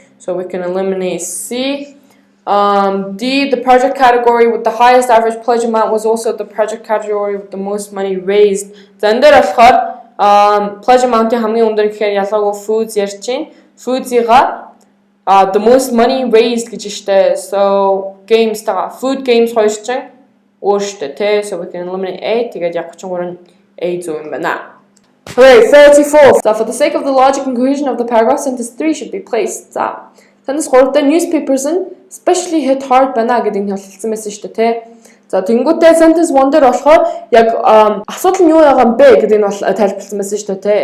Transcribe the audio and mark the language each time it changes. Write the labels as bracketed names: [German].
[English] So we can eliminate C. D. The project category with the highest average pledge amount was also the project category with the most money raised. [Mongolian] За энэ дээр болохоор pledge amount-ийн хамгийн өндөр гэхээр ялгаагүй foods ярьж чинь. [English] Foods-ийг the most money raised [Mongolian] гэж штэ. So games тага food games хоёр чинь өөр штэ те. [English] So we can eliminate A. [Mongolian] Тэгээд яг 33 A зөв юм байна. [English] Okay, 34. So for the sake of the logic and cohesion of the paragraph, sentence 3 should be placed. [Mongolian] За sentence 3 дээр [English] newspapers and especially hit hard [Mongolian] байна гэдэг нь хэлсэн байсан шүү дээ те. За тэнгуүтэй sentence 1 дээр болохоор яг асуудал нь юу байгаа юм бэ гэдэг нь бол тайлбарласан байсан шүү дээ те.